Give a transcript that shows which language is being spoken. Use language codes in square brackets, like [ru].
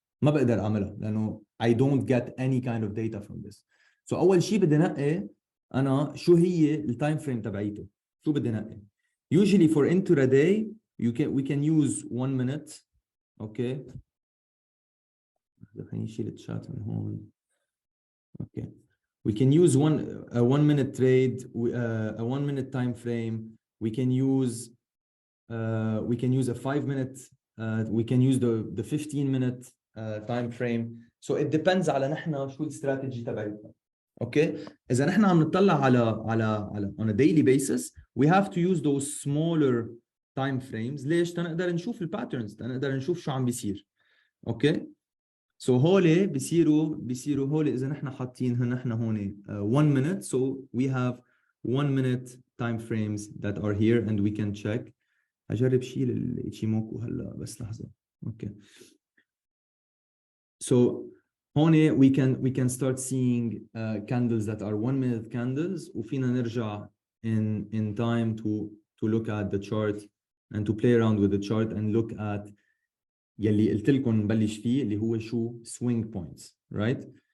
[ar] ما بقدر اعملها لانه [en] I don't get any kind of data from this. [ar] So أول شيء بدي نقي أنا شو هي التايم فريم تبعيته. شو بدي نقي. [en] Usually for intraday we can use 1 minute. Okay. [ar] خليني نشيل الشات من هون. [en] Okay. We can use a 1 minute trade, a 1 minute time frame. We can use a 5 minute. We can use the 15 minute time frame. So it depends [ar] على نحن شو الاستراتيجي تبعتنا. اوكي اذا نحن عم نطلع على [en] on a daily basis we have to use those smaller time frames. [ar] ليش؟ تنقدر نشوف الباترنز، تنقدر نشوف شو عم بيصير. اوكي so هولي بيصيروا هولي اذا نحن حاطينها نحن هون 1 minute. [en] So we have 1 minute time frames that are here and we can check. [ar] هجرب شيل الإيشيموكو هلا بس لحظة. [en] Okay. So هون we can start seeing candles that are 1 minute candles [ar] وفينا نرجع [en] in time to look at the chart and to play around with the chart and look at [ar] يلي قلت لكم نبلش فيه اللي هو شو [en] swing points, right?